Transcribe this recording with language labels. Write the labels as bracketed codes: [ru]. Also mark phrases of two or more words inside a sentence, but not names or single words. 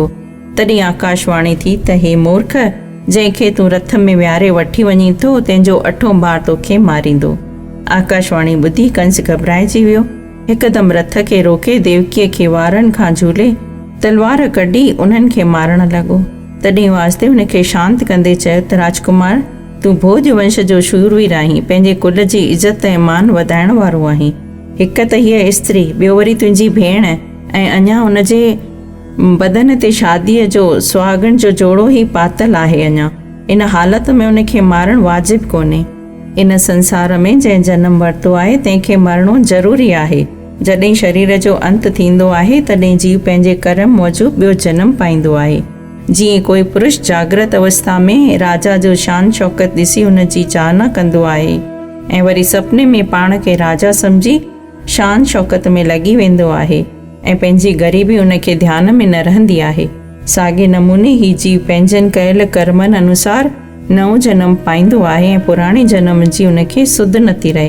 [sd] तॾहिं आकाशवाणी थी त हे मूर्ख, जंहिंखे तूं रथ में विहारे वठी वञी थो तंहिंजो अठो ॿार तोखे मारींदो। आकाशवाणी ॿुधी कंस घबराइजी वियो। हिकदमि रथ खे रोके देवकीअ खे वारनि खां झूले तलवार कढी उन्हनि खे मारणु लॻो। तॾहिं वासुदेव हुन खे शांति कंदे चयो त राजकुमार, तूं भोज वंश जो शूरवीर आहीं, पंहिंजे कुल जी इज़त ऐं मान वधाइण वारो आहीं। हिकु त हीअ स्त्री, ॿियो वरी तुंहिंजी भेण, ऐं अञा हुनजे बदन ते शादीअ जो सुहागण जो जोड़ो ई पातल आहे। अञा इन हालत में उनखे मारणु वाजिबु कोन्हे। इन संसार में जंहिं जनमु वरितो आहे तंहिंखे मरणो ज़रूरी आहे। जॾहिं शरीर जो अंत थींदो आहे तॾहिं जीव पंहिंजे कर्म मूजिबि ॿियो जनमु पाईंदो आहे। जीअं कोई पुरुष जागृत अवस्था में राजा जो शान शौकत ॾिसी हुन जी चाहना कंदो आहे ऐं वरी सुपिने में पाण खे राजा सम्झी शान शौकत में लॻी वेंदो आहे ऐं पंहिंजी ग़रीबी हुनखे ध्यान में न रहंदी आहे, साॻे नमूने ही जीव पंहिंजनि कयल कर्मनि अनुसार नओं जनमु पाईंदो आहे ऐं पुराणे जनम जी हुनखे सुध नथी रहे।